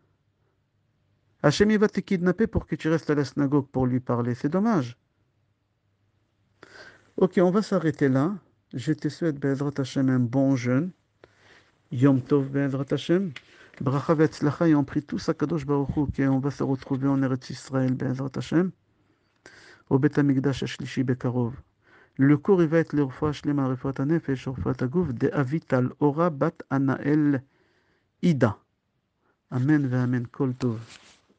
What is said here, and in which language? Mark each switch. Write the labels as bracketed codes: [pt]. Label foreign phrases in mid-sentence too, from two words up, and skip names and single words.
[fr] Hachem il va te kidnapper pour que tu restes à la synagogue pour lui parler. C'est dommage. Ok, on va s'arrêter là. Je te souhaite, [he] בעזרת השם, [fr] un bon jeûne. [he] יום טוב, בעזרת השם. ברכה והצלחה, [fr] et on prie tous à [he] קדוש ברוך הוא, [fr] qu'on va se retrouver en [he] ארץ ישראל, בעזרת השם, [fr] au [he] בית המקדש השלישי בקרוב. [fr] Le cours il va être le [he] רפואה שלמה רפואת הנפש רפואת הגוף [fr] de Avital Ora Bat Anaël Ida. [he] אמן ואמן. כל טוב.